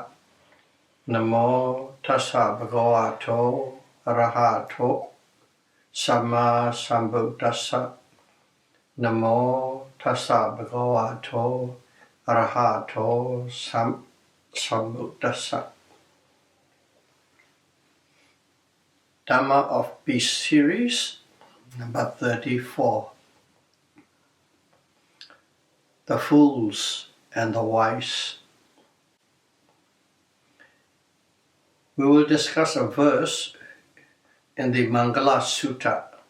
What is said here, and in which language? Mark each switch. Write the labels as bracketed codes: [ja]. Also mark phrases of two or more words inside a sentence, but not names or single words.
[pi] Namo tassa bhagavato arahato sama sambuddhassa. Namo tassa bhagavato arahato sambuddhassa. [en] Dhamma of Peace series, number 34. The fools and the wise. We will discuss a verse in the Mangala Sutta.